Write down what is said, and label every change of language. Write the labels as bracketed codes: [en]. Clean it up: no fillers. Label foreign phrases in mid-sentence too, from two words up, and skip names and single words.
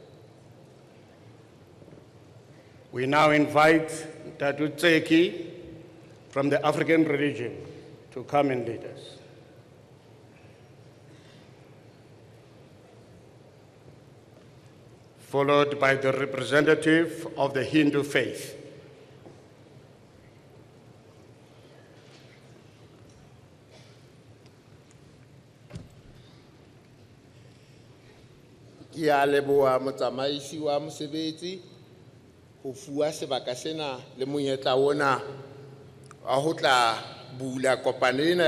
[en] We now invite Tatu Tseki from the African religion to come and lead us. Followed by the representative of the Hindu faith. [st] Ke a leboha motsamaisi wa mosebetsi ho fuwa sebaka sena le monyetla ona a ho tla bula kopano ena